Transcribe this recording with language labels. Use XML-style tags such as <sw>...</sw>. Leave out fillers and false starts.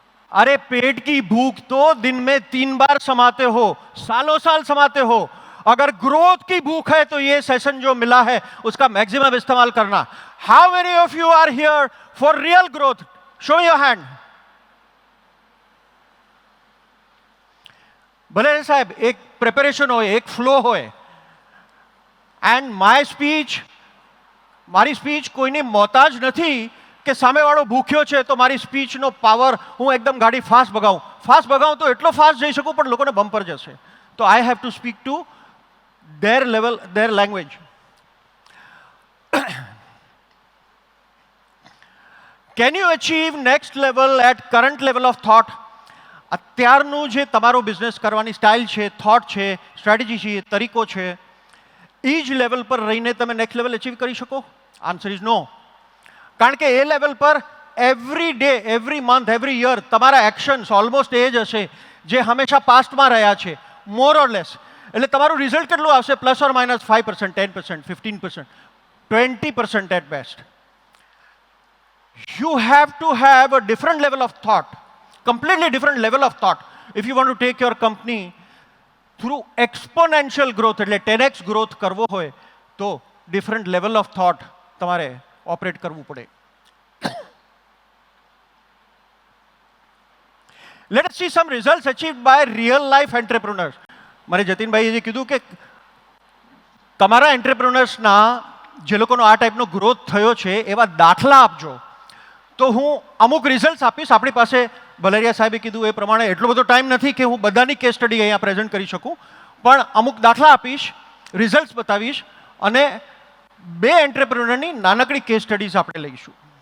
<hi>अरे पेट की भूख तो दिन में 3 बार समाते हो, सालों साल समाते हो. अगर ग्रोथ की भूख है तो ये सेशन जो मिला है उसका मैक्सिमम इस्तेमाल करना.</hi> <en>How many of you are here for real growth? Show your hand.</en> <gu>ભલે સાહેબ એક પ્રિપેરેશન હોય, એક ફ્લો હોય, એન્ડ મારી સ્પીચ કોઈની મોહતાજ નથી કે સામેવાળો ભૂખ્યો છે તો મારી સ્પીચનો પાવર હું એકદમ ગાડી ફાસ્ટ ભગાવું તો એટલો ફાસ્ટ જઈ શકું પણ લોકોને બમ્પર જશે.</gu> <en>તો I have to speak to their level, their language. Can you achieve next level at current level of thought?</en> <gu>અત્યારનું જે તમારો બિઝનેસ કરવાની સ્ટાઇલ છે, થોટ છે, સ્ટ્રેટેજી છે, તરીકો છે, એ જ લેવલ પર રહીને તમે નેક્સ્ટ લેવલ અચીવ કરી શકો?</gu> <en>Answer is no.</en> <gu>કારણ કે એ લેવલ પર every day, every month, every year તમારા એક્શન્સ ઓલમોસ્ટ એ જ હશે જે હંમેશા પાસ્ટમાં રહ્યા છે,</gu> <en>More or less.</en> <gu>એટલે તમારું રિઝલ્ટ કેટલું આવશે? Plus or minus 5%, 10%, 15%, 20%</gu> <en>At best. You have to have a different level of thought, completely different level of thought, if you want to take your company through exponential growth,</en> <gu>એટલે 10x growth કરવો હોય તો different level of thought તમારે operate કરવું પડે.</gu> <en>Let us see some results achieved by real life entrepreneurs.</en> <gu>મારે જતીનભાઈએ જે કીધું કે તમારા એન્ટરપ્રેન્યોર્સના જે લોકોનો આ ટાઈપનો ગ્રોથ થયો છે એવા દાખલા આપજો. તો હું અમુક રિઝલ્ટ્સ આપીશ. આપણી પાસે ભલેરિયા સાહેબે કીધું એ પ્રમાણે એટલો બધો ટાઈમ નથી કે હું બધાની કેસ સ્ટડી અહીંયા પ્રેઝન્ટ કરી શકું, પણ અમુક દાખલા આપીશ, રિઝલ્ટ્સ બતાવીશ અને 2 એન્ટરપ્રેન્યોરની નાનકડી કેસ સ્ટડીઝ આપણે લઈશું.</gu>